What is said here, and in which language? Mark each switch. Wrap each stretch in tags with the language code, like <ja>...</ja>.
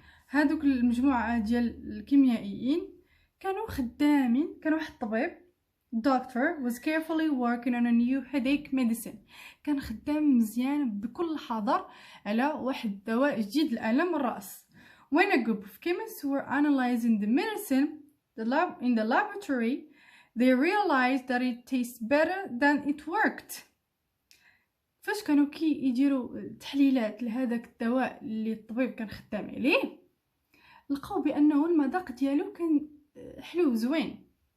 <ar>هادوك المجموعه ديال الكيميائيين كانوا خدامين، كان واحد الطبيب</ar> <en>doctor was carefully working on a new headache medicine.</en> <ar>كان خدام مزيان بكل حذر على واحد دواء جديد لألم الرأس.</ar> <en>When a group of chemists were analyzing the medicine in the laboratory, they realized that it tastes better than it worked.</en> <ar>فاش كانوا يديروا تحليلات لهذاك الدواء اللي الطبيب كان خدام عليه، لقاو بأنه المذاق ديالو كان حلو زوين.</ar>